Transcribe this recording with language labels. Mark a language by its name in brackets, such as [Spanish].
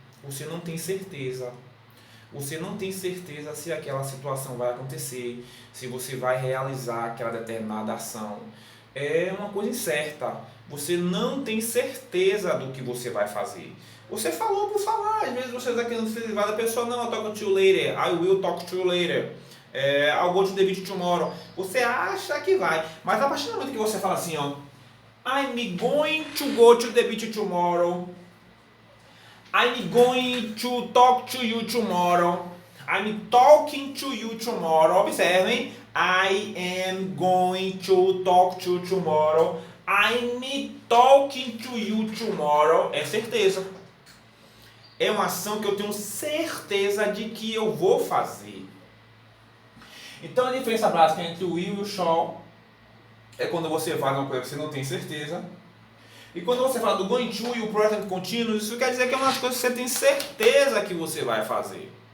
[Portuguese] Você não tem certeza. Você não tem certeza se aquela situação vai acontecer, se você vai realizar aquela determinada ação. É uma coisa incerta. Você não tem certeza do que você vai fazer. Você falou por falar. Às vezes você está querendo se livrar da pessoa. Não, [English] I'll talk to you later. I will talk to you later. I'll go to the beach tomorrow. [Portuguese] Você acha que vai. Mas a partir do momento que você fala assim, ó, [English] I'm going to go to the beach tomorrow. I'm going to talk to you tomorrow. I'm talking to you tomorrow. [Portuguese] Observem. [English] I am going to talk to you tomorrow. I'm talking to you tomorrow. [Portuguese] É certeza. É uma ação que eu tenho certeza de que eu vou fazer. Então a diferença básica entre o will e o shall é quando você faz uma coisa que você não tem certeza. E quando você fala do going to e o present continuous, isso quer dizer que é uma coisa que você tem certeza que você vai fazer.